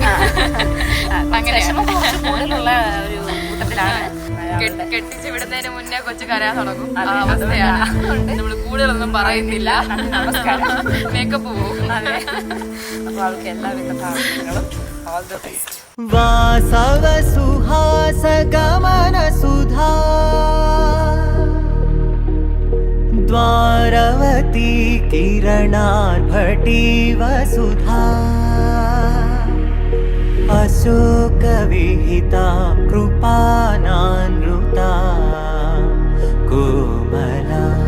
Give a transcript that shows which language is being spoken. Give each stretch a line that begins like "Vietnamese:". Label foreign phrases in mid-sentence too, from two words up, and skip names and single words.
Malayalam: അങ്ങനെ വിഷമം കുറച്ച് കൂടുതലുള്ള ഒരു കൂട്ടത്തിലാണ്. കെട്ടിച്ചു വിടുന്നതിന് മുന്നേ കൊച്ചു കരയാൻ തുടങ്ങും. ആ അവസ്ഥയാണ്. നമ്മൾ കൂടുതലൊന്നും പറയുന്നില്ല. മേക്കപ്പ് പോകും. അപ്പൊ അവൾക്ക് എല്ലാവിധ ഭാവങ്ങളും
English: all the best.
Sanskrit: वासव सुहास गमन सुधा द्वारवती किरणार्भटी वसुधा अशोक विहिता कृपानानृता कोमला